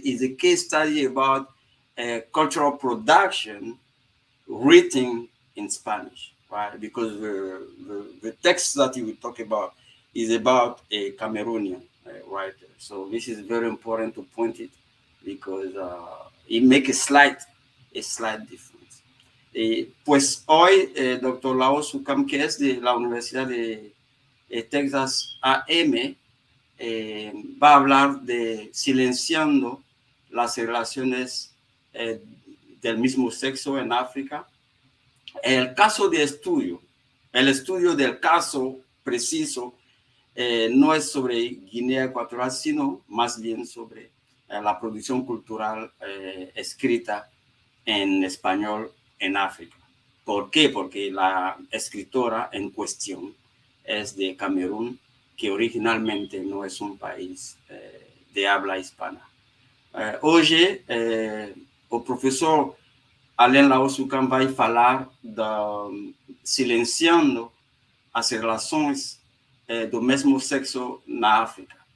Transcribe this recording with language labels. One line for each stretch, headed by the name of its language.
English: It's a case study about cultural production written in Spanish, right? Because the text that he will talk about is about a Cameroonian writer. So this is very important to point it because it makes a slight difference.
Spanish: Pues hoy, Dr. Lawo-Sukham, que es de la Universidad de Texas AM, va a hablar de silenciando las relaciones del mismo sexo en África. El caso de estudio, el estudio del caso preciso, no es sobre Guinea Ecuatorial, sino más bien sobre la producción cultural escrita en español en África. ¿Por qué? Porque la escritora en cuestión es de Camerún, que originalmente no es un país de habla hispana.
Portuguese: Hoje, o professor Alain Lawo-Sukham vai falar silenciando as relações do mesmo sexo na África.